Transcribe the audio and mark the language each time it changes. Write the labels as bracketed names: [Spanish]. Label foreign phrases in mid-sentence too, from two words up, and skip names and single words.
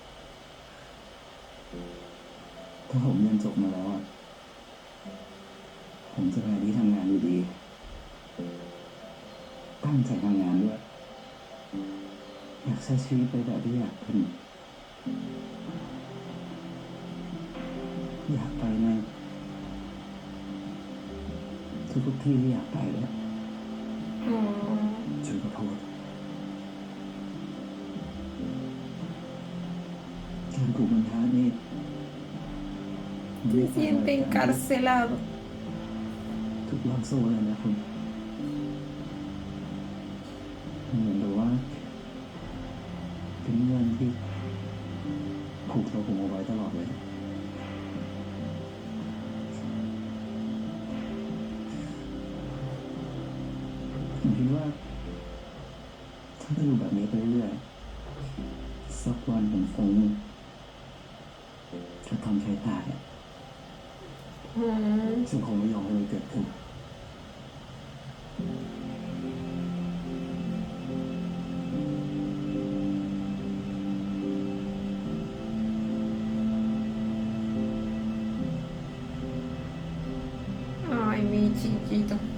[Thai] ถ้าผมเรียนจบมาแล้วอะผมจะไปที่ทำงานอยู่ดี ตั้งใจทำงานด้วย อยากใช้ชีวิตไปแบบที่อยากเป็น อยากไปในทุกที่ที่อยากไปเลย Oh, ฉันขอโทษการถูกบันทานี่ [Spanish] se siente encarcelado. [Thai] ถูกล่ามโซ่เลยนะคุณเหมือนกับว่าเป็นเงื่อนที่ผูกตัวผมเอาไว้ตลอดเลย ผมคิดว่าถ้าจะอยู่แบบนี้ไปเรื่อยๆสักวันผมคงจะทำใช้ตายอะ ซึ่งคงไม่ยอมให้มันเกิดขึ้น [Spanish] Ay, mi chiquito.